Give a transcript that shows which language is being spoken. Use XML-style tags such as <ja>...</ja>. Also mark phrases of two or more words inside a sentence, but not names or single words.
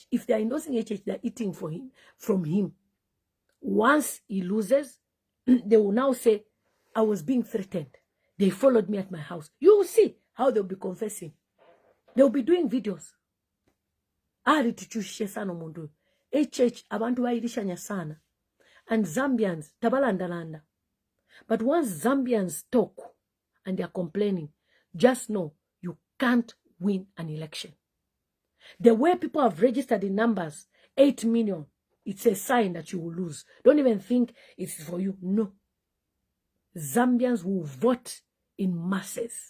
<en>If they're endorsing a church, they're eating from him. Once he loses, they will now say, I was being threatened. They followed me at my house. You will see how they'll be confessing. They'll be doing videos. A church,</en> <bem>abantu bayirishanya sana.</bem> <en>And Zambians, tabalandalanda. But once Zambians talk and they are complaining, just know you can't win an election. The way people have registered in numbers, 8 million, it's a sign that you will lose. Don't even think it's for you. No. Zambians will vote in masses.</en>